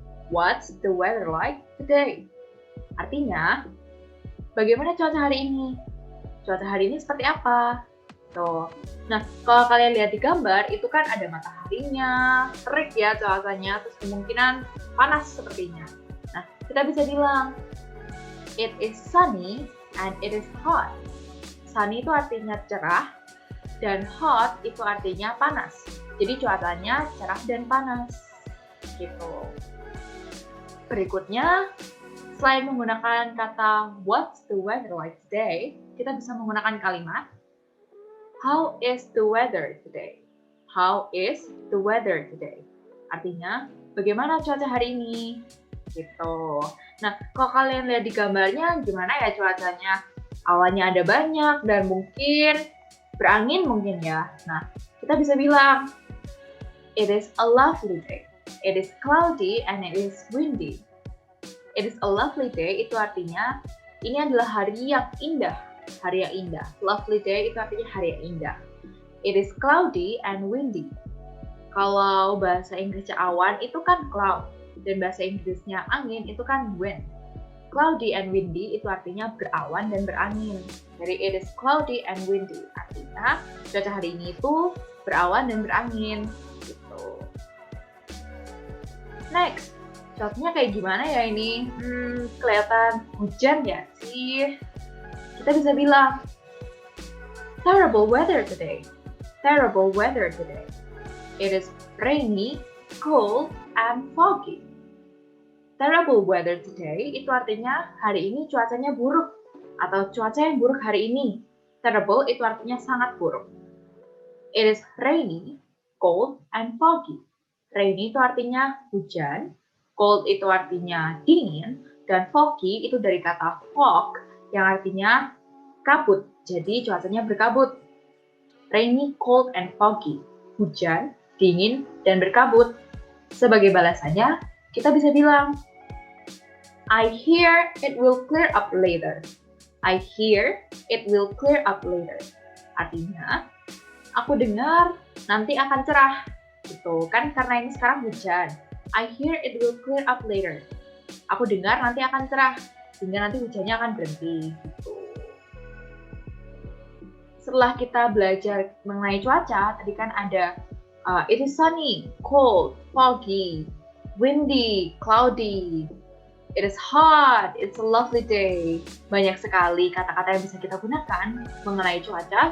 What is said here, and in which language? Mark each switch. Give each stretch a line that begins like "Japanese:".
English: What's the weather like today?
Indonesian: Artinya, bagaimana cuaca hari ini? Cuaca hari ini seperti apa? Tuh. Nah, kalau kalian lihat di gambar, itu kan ada mataharinya, terik ya cuacanya, terus kemungkinan panas sepertinya. Nah, kita bisa bilang,
English: it is sunny and it is hot.
Indonesian: Sunny itu artinya cerah, dan hot itu artinya panas. Jadi cuacanya cerah dan panas. Gitu. Berikutnya, selain menggunakan kata
English: what's the weather like today,
Indonesian: kita bisa menggunakan kalimat
English: how is the weather today? How is the weather today?
Indonesian: Artinya, bagaimana cuaca hari ini? Gitu. Nah, kalau kalian lihat di gambarnya, gimana ya cuacanya? Awannya ada banyak dan mungkin berangin mungkin ya. Nah, kita bisa bilang,
English: it is a lovely day. It is cloudy and it is windy. It is a lovely day
Indonesian: itu artinya ini adalah hari yang indah. Hari yang indah.
English: Lovely day
Indonesian: itu artinya hari yang indah.
English: It is cloudy and windy.
Indonesian: Kalau bahasa Inggrisnya awan itu kan cloud. Dan bahasa Inggrisnya angin itu kan wind.
English: Cloudy and windy
Indonesian: itu artinya berawan dan berangin. Jadi
English: it is cloudy and windy artinya.
Indonesian: Artinya cuaca hari ini itu berawan dan berangin gitu. Next, cuacanya kayak gimana ya ini? Kelihatan hujan ya sih? Kita bisa bilang
English: terrible weather today. Terrible weather today. It is rainy, cold, and foggy. Terrible weather today
Indonesian: itu artinya hari ini cuacanya buruk atau cuaca yang buruk hari ini. Terrible itu artinya sangat buruk.
English: It is rainy, cold, and foggy.
Indonesian: Rainy itu artinya hujan, cold itu artinya dingin, dan foggy itu dari kata fog yang artinya kabut. Jadi cuacanya berkabut.
English: Rainy, cold, and foggy.
Indonesian: Hujan, dingin, dan berkabut. Sebagai balasannya, kita bisa bilang,
English: I hear it will clear up later. I hear it will clear up later.
Indonesian: Artinya, aku dengar nanti akan cerah. Gitu kan, karena ini sekarang hujan.
English: I hear it will clear up later.
Indonesian: Aku dengar nanti akan cerah, sehingga nanti hujannya akan berhenti. Gitu. Setelah kita belajar mengenai cuaca, tadi kan ada
English: it is sunny, cold, foggy, windy, cloudy. It is hot, it's a lovely day.
Indonesian: Banyak sekali kata-kata yang bisa kita gunakan mengenai cuaca.